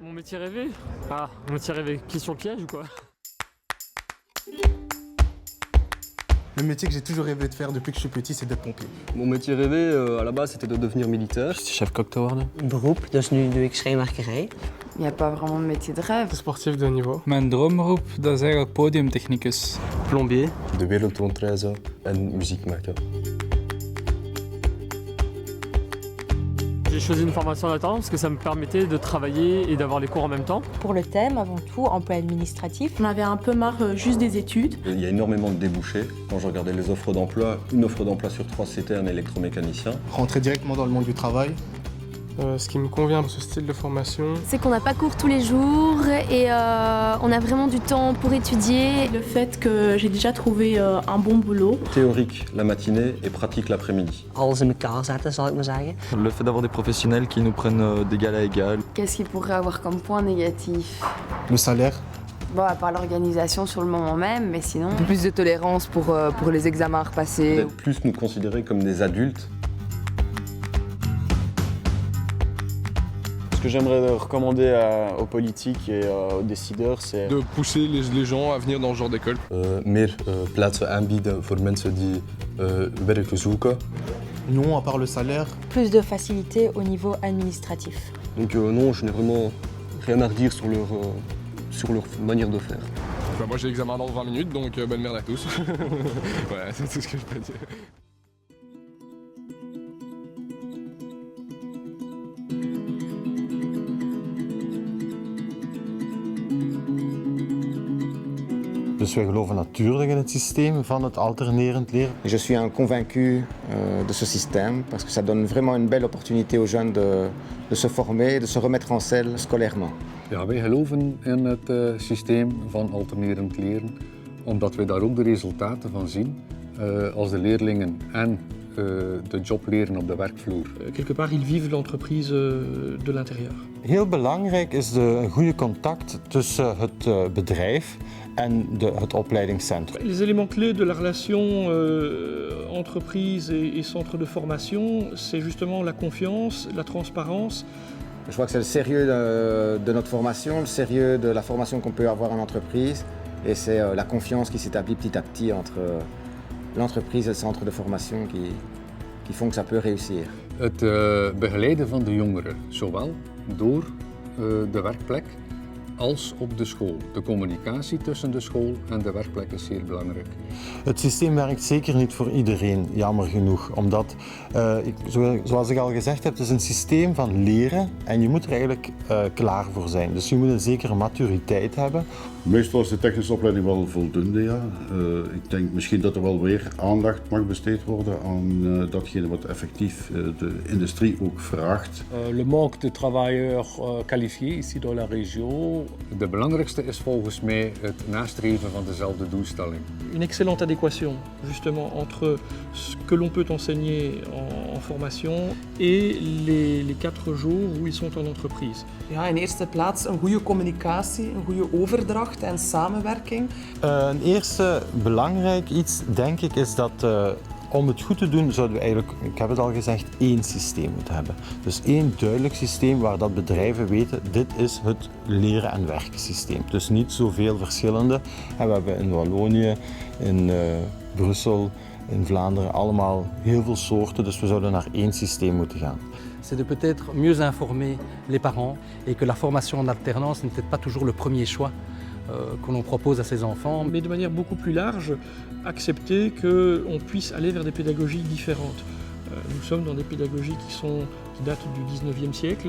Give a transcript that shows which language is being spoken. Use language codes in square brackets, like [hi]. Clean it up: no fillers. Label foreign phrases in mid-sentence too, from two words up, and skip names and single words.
[fr] métier rêvé? Ah, mon métier rêvé, question piège ou quoi? Le métier que j'ai toujours rêvé de faire depuis que je suis petit, c'est d'être pompier. Mon métier rêvé, à la base, c'était de devenir militaire. [nl] Chef-kok te worden. Beroep, dus nu doe ik schrijnwerkerij. [fr] Il n'y a pas vraiment de métier de rêve. Sportif de haut niveau. [nl] Mijn droomberoep, dat is eigenlijk podiumtechnicus. [fr] Plombier. [nl] De wereld rondreizen en muziek maken. [fr] J'ai choisi une formation en alternance parce que ça me permettait de travailler et d'avoir les cours en même temps. Pour le thème, avant tout, emploi administratif. On avait un peu marre juste des études. Il y a énormément de débouchés. Quand je regardais les offres d'emploi, une offre d'emploi sur 3, c'était un électromécanicien. Rentrer directement dans le monde du travail. Ce qui me convient dans ce style de formation, c'est qu'on n'a pas cours tous les jours et on a vraiment du temps pour étudier. Le fait que j'ai déjà trouvé un bon boulot. Théorique la matinée et pratique l'après-midi. [nl] Alles in elkaar zetten, zal ik maar zeggen. [fr] Le fait d'avoir des professionnels qui nous prennent d'égal à égal. Qu'est-ce qu'il pourrait avoir comme point négatif? Le salaire. Bon, à part l'organisation sur le moment même, mais sinon... Un peu plus de tolérance pour les examens à repasser. D'être plus nous considérer comme des adultes. Ce que j'aimerais recommander aux politiques et aux décideurs, c'est de pousser les gens à venir dans ce genre d'école. [nl] Meer plaatsen aanbieden voor mensen die werk zoeken. [fr] Non, à part le salaire. Plus de facilité au niveau administratif. Donc non, je n'ai vraiment rien à redire sur leur manière de faire. Moi j'ai l'examen dans 20 minutes, donc bonne merde à tous. Voilà, c'est tout ce que je peux dire. [nl] Dus wij geloven natuurlijk in het systeem van het alternerend leren. [fr] Je suis un convaincu de ce système parce que ça donne vraiment une belle opportunité aux jeunes de se former, de se remettre en selle scolairement. [nl] Ja, wij geloven in het systeem van alternerend leren, omdat we daar ook de resultaten van zien als de leerlingen en de job leren op de werkvloer. [fr] Quelque part, ils vivent l'entreprise de l'intérieur. [nl] Heel belangrijk is een goede contact tussen het bedrijf en het opleidingscentrum. [fr] Les éléments clés de la relation entreprise et centre de formation, c'est justement la confiance, la transparence. Je crois que c'est le sérieux de notre formation, le sérieux de la formation qu'on peut avoir en entreprise et c'est la confiance qui s'établit petit à petit entre l'entreprise et le centre de formation qui font que ça peut réussir. [nl] Het begeleiden van de jongeren, zowel door de werkplek als op de school. De communicatie tussen de school en de werkplek is zeer belangrijk. Het systeem werkt zeker niet voor iedereen, jammer genoeg. Omdat, zoals ik al gezegd heb, het is een systeem van leren en je moet er eigenlijk klaar voor zijn. Dus je moet een zekere maturiteit hebben. Meestal is de technische opleiding wel voldoende, ja. Ik denk misschien dat er wel weer aandacht mag besteed worden aan datgene wat effectief de industrie ook vraagt. [fr] Le manque de travailleurs qualifiés ici dans la région. [nl] De belangrijkste is volgens mij het nastreven van dezelfde doelstelling. [fr] Une excellente adéquation justement entre ce que l'on peut enseigner en formation et les 4 jours où ils sont en entreprise. [nl] Ja, in eerste plaats een goede communicatie, een goede overdracht en samenwerking. Een eerste belangrijk iets, denk ik, is dat om het goed te doen zouden we eigenlijk, ik heb het al gezegd, één systeem moeten hebben. Dus één duidelijk systeem waar dat bedrijven weten, dit is het leren en werken systeem. Dus niet zoveel verschillende. En we hebben in Wallonië, in Brussel, in Vlaanderen allemaal heel veel soorten, dus we zouden naar één systeem moeten gaan. [fr] C'est de peut-être mieux informer les parents et que la formation en alternance n'est peut-être pas toujours le premier choix que l'on propose à ses enfants. Mais de manière beaucoup plus large, accepter qu'on puisse aller vers des pédagogies différentes. Nous sommes dans des pédagogies qui datent du 19e siècle.